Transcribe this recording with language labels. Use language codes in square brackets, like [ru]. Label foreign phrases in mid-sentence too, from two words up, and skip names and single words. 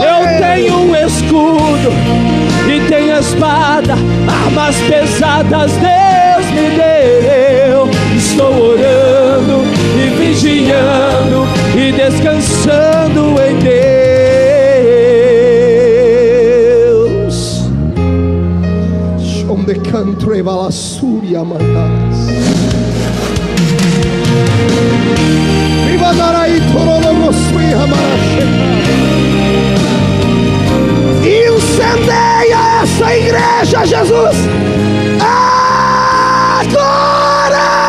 [pt] Eu tenho um escudo e tenho a espada, armas pesadas Deus me deu. Estou orando e vigiando e descansando em Deus. Shom de canto e valassúria mandaras. Viva darai torolo sui hamarasheka. Incendeia essa igreja, Jesus, agora!